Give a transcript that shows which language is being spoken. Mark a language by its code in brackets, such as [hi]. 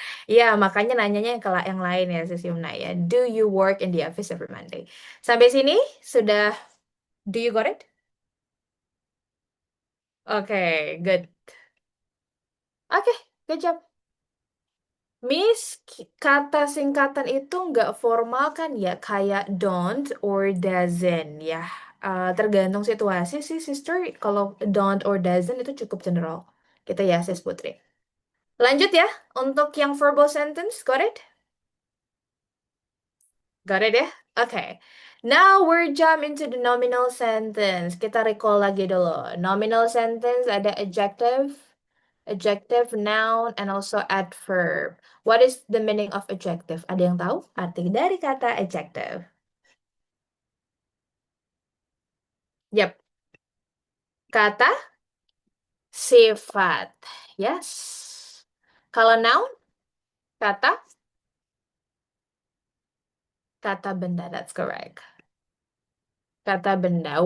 [id] Ya, makanya nanyanya yang lain ya, Sis Yumna ya. [en] Do you work in the office every Monday? [id] Sampai sini sudah, [en] do you got it? Oke, good. Oke, good job. [id] Miss, kata singkatan itu nggak formal kan ya, kayak don't or doesn't ya. Tergantung situasi sih, sister. Kalau don't or doesn't itu cukup general. Gitu ya, Sis Putri. Lanjut ya, untuk yang verbal sentence, [en] got it? Got it ya? Okay. Now we're jump into the nominal sentence. [id] Kita recall lagi dulu. [en] Nominal sentence ada adjective. Adjective, noun, and also adverb. What is the meaning of adjective? [id] Ada yang tahu arti dari kata adjective? Yep. Kata sifat. Yes. Kalau noun, kata benda. [en] That's correct. [id] Kata benda.